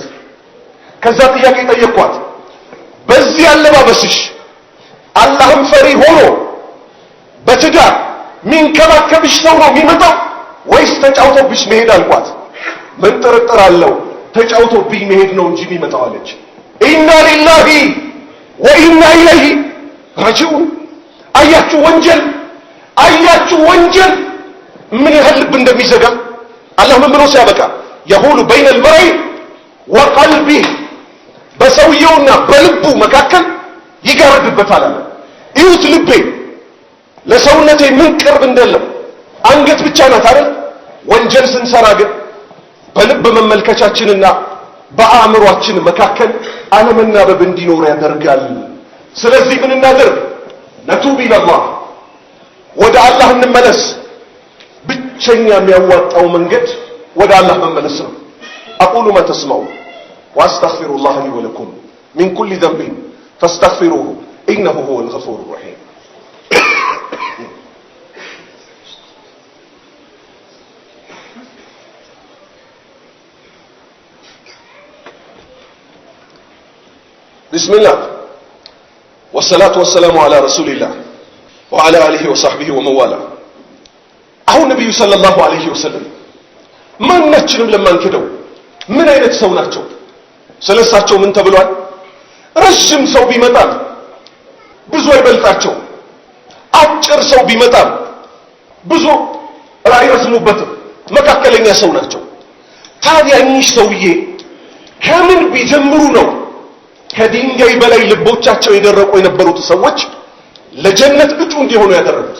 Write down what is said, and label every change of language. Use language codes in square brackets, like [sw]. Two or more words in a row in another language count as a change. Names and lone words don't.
[am] ከዛ ጥያቄ ጠየቅኳት። በዚህ አለባበስሽ አላህን ፈሪ ሆኖ በትዳር ሚንከባከብሽ ሰው ነው የሚመጣው ወይስ ተጫውቶብሽ መሄድ አልኳት። ምን ጥርጥር አለው ተጫውቶብኝ መሄድ ነው እንጂ የሚመጣው አለች። [ar] إنا لله وإنا إليه راجعون። [am] አያችሁ ወንጀል ምን ያህል ልብ እንደሚዘጋ አላህ ምን ብሎ ሲያበቃ የሁሉ በይነ [ar] المرء وقلبه [am] በሰውየውና በልቡ መካከል ይጋርድበታል አለ። ይሁት ልቤ ለሰውነቴ ምን ቅርብ እንደለም አንገት ብቻ ናት አይደል? ወንጀል ስንሰራ ግን በልብ መመልከቻችንና በአእምሮአችን መካከል አለመናበብ እንዲኖር ያደርጋል። ስለዚህ ምን እናደርግ? [ar] نتوب إلى الله [am] ወደ አላህ እንመለስ። ብቸኛ የሚያዋጣው መንገድ ወደ አላህ መመለስ ነው። [ar] أقول ما تسمعون وأستغفر الله لي ولكم من كل ذنب فاستغفروه إنه هو الغفور الرحيم። بسم الله والصلاة والسلام على رسول الله وعلى آله وصحبه ومن والاه. [am] አሁን ነብዩ [ar] صلى الله عليه وسلم [am] ማናችንም ለማንከደው ምን አይነት ሰው ናቸው? ስለሳቸው ምን ተብሏል? ረጅም ሰው ቢመጣም ብዙ አይበልጣቸው፣ አጭር ሰው ቢመጣም ብዙ አይረዝሙበትም፣ መካከለኛ ሰው ናቸው። ታዲያ እኚህ ሰውዬ ከምን ቢጀምሩ ነው ከድንጋይ በላይ ልቦቻቸው የደረቁ የነበሩት ሰዎች ለጀነት እጩ እንዲሆኑ ያደረጉት?